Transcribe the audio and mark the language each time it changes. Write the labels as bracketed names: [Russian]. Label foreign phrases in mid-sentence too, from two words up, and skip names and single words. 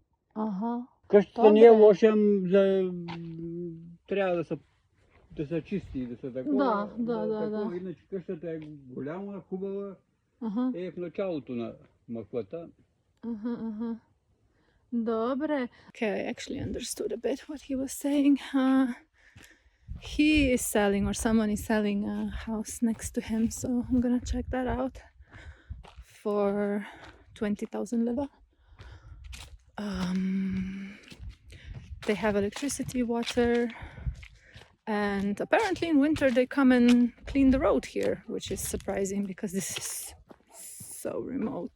[Bulgarian] Ага. Къщата не е лоша, трябва да се чисти, да се такова. Да. Иначе къщата е голяма, хубава, е в началото на махлата. Добре. [English] Okay, I actually understood a bit what he was saying. He is selling, or someone is selling a house next to him, so I'm gonna check that out for 20,000 leva. They have electricity, water, and apparently in winter they come and clean the road here, which is surprising because this is so remote.